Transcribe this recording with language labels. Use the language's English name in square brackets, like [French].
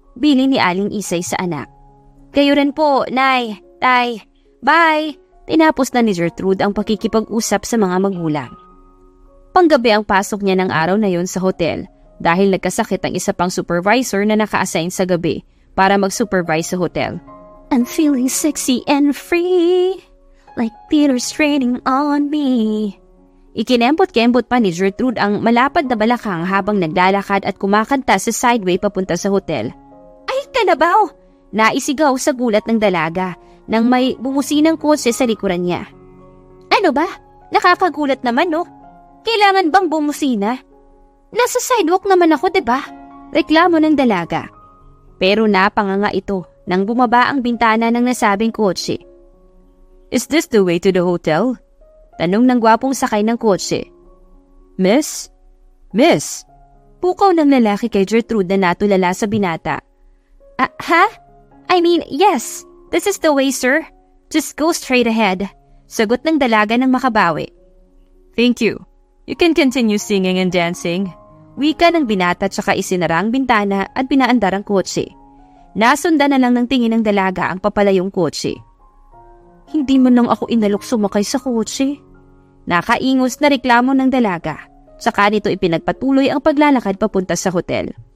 [Filipino] Bili ni Aling Isay sa anak. Kayo rin po, Nay, Tay. Bye! Tinapos na ni Gertrude ang pakikipag-usap sa mga magulang. Panggabi ang pasok niya ng araw na yon sa hotel dahil nagkasakit ang isa pang supervisor na naka-assign sa gabi para mag-supervise sa hotel. [English] I'm feeling sexy and free, like Peter's raining on me. [Filipino] Ikinembot-kembot pa ni Gertrude ang malapad na balakang habang naglalakad at kumakanta sa sideway papunta sa hotel. Ay, kalabaw! Naisigaw sa gulat ng dalaga nang may bumusinang kotse sa likuran niya. Ano ba? Nakakagulat naman, no? Kailangan bang bumusina? Nasa sidewalk naman ako, diba? Reklamo ng dalaga. Pero napanganga ito nang bumaba ang bintana ng nasabing kotse. [English] Is this the way to the hotel? [Filipino] Tanong ng gwapong sakay ng kotse. [English] Miss? Miss? [Filipino] Pukaw ng lalaki kay Gertrude na natulala sa binata. [English] Ha? I mean, yes. This is the way, sir. Just go straight ahead. [Filipino] Sagot ng dalaga ng makabawi. [English] Thank you. You can continue singing and dancing. [Filipino] Wika ng binata tsaka isinara ang bintana at pinaandar ang kotse. Nasundan na lang ng tingin ng dalaga ang papalayong kotse. Hindi man lang ako inalok sumakay sa kotse. Nakaingos na reklamo ng dalaga. Saka nito ipinagpatuloy ang paglalakad papunta sa hotel.